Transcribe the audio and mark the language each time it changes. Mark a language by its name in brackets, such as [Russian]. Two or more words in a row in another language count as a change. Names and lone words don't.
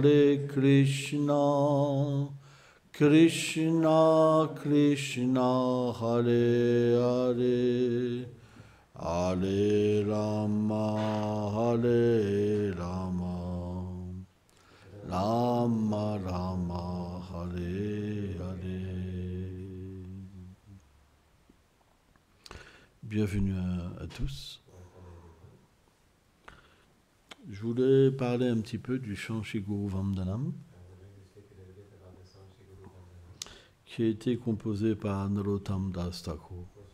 [Sanskrit] Krishna Krishna Hare Hare Hare Rama Rama Rama Hare Hare. [French] Bienvenue à tous. Je voulais parler un petit peu du chant Shri Guru Vandanam qui a été composé par Narottam Das Thakur.